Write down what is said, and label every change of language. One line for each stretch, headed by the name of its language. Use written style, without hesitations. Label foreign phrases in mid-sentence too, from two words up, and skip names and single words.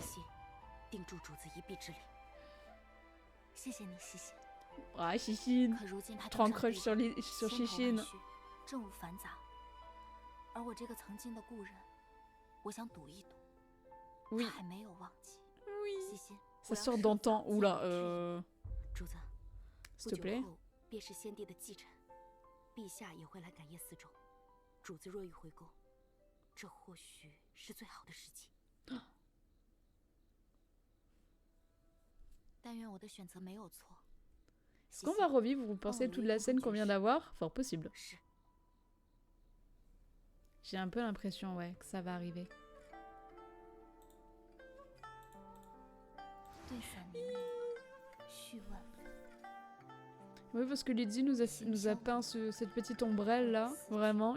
French: Ah, Shishine. Trop en crush sur Shishine. Oui. Oui. Ça sort d'antan. Oula, s'il te plaît.
Chinese: 陛下也会来赶夜四周，主子若欲回宫，这或许是最好的时机。但愿我的选择没有错。
French: Est-ce qu'on va revivre, vous pensez, toute la scène qu'on vient d'avoir? Fort possible. J'ai un peu l'impression, ouais, que ça va arriver. Oui, parce que Lydie nous a peint cette petite ombrelle là, vraiment.